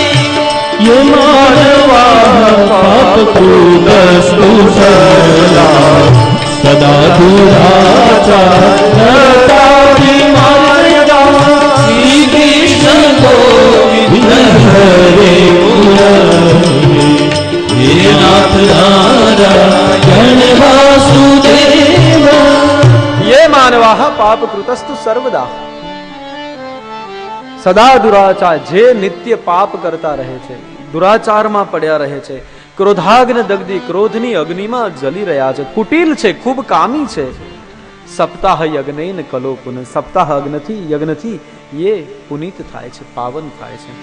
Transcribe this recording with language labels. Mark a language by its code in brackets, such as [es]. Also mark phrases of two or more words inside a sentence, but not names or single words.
[sa] ये मानवाः पापकृतस्तु सर्वदा सदा दुराचारता विमार्गा श्री कृष्ण गोविंद हरे मुरारी हे नाथ नारायण वासुदेव ये मानवाः पाप कृतस्तु सर्वदा सदा दुराचार, [gu] જે નિત્ય પાપ કરતા રહે છે, દુરાચારમાં પડ્યા રહે છે, [sa] क्रोधाग्नि दग्धाः, [gu] ક્રોધની અગ્નિમાં જલી રહ્યા છે, કુટિલ છે, ખૂબ કામી છે, [sa] सप्ताह यज्ञ कलौ पुन, [gu] સપ્તાહ યજ્ઞથી એ પુનિત થાય છે, પાવન થાય છે.